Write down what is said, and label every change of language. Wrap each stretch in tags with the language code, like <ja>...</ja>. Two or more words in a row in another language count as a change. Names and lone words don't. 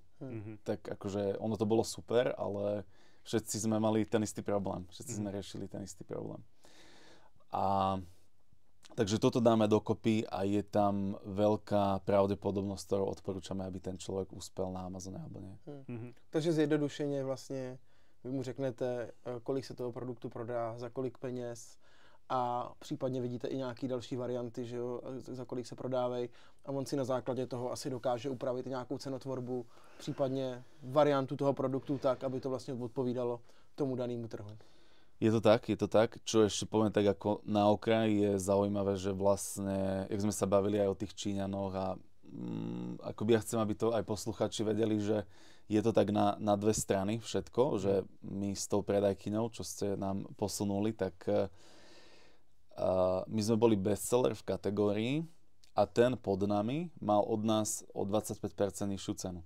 <sk>Tak akože ono to bolo super, ale všetci sme mali ten istý problém. Všetci sme riešili ten istý problém. Takže toto dáme dokopy a je tam veľká pravdepodobnosť, ktorou odporúčame, aby ten človek uspel na Amazone alebo nie.</sk> <cs>Takže zjednodušeně vlastně vy mu řeknete, kolik se toho produktu prodá, za kolik peněz a případně vidíte i nějaké další varianty, že jo, za kolik se prodávají a on si na základě toho asi dokáže upravit nějakou cenotvorbu, případně variantu toho produktu tak, aby to vlastně odpovídalo tomu danému trhu. Je to tak.</cs> <sk>Čo ešte poviem tak ako na okraji je zaujímavé, že vlastne, jak sme sa bavili aj o tých Číňanoch a akoby ja chcem, aby to aj posluchači vedeli, že je to tak na dve strany všetko, že my s tou predajkyňou, čo ste nám posunuli, tak my sme boli bestseller v kategórii a ten pod nami mal od nás o 25% nižšiu cenu.</sk>